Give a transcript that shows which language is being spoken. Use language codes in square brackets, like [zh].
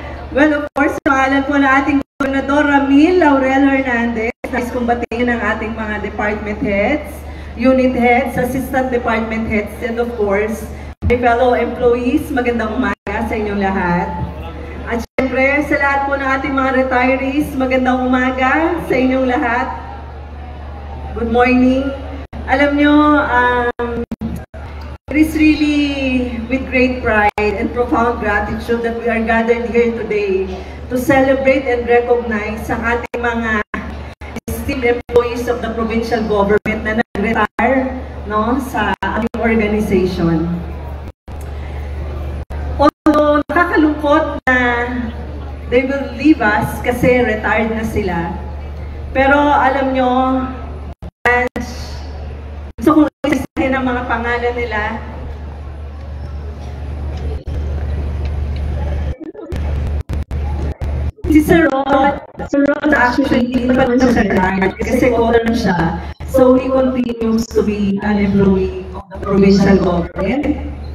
[en] Well, of course, [tl] pangalan po na ating Gobernador Ramil Laurel Hernandez, nais kong batiin ang ating mga [en] department heads, unit heads, assistant department heads, and of course, my fellow employees, [tl] magandang umaga. umaga sa inyong lahat. At syempre, sa lahat po ng ating mga retirees, magandang umaga sa inyong lahat. [en] Good morning. [tl] Alam nyo, [en] it is really with great pride and profound gratitude that we are gathered here today to celebrate and recognize [tl] ang ating mga [en] esteemed employees of the provincial government [tl] na nag-retire, no, sa ating [en] organization. [tl] Although nakakalungkot na [en] they will leave us [tl] kasi retired na sila, pero alam nyo, gusto kong isahin ang mga pangalan nila. Si Sir Rod actually hindi pa na siya retired kasi colon siya. [en] So he continues to be an employee of the provincial government.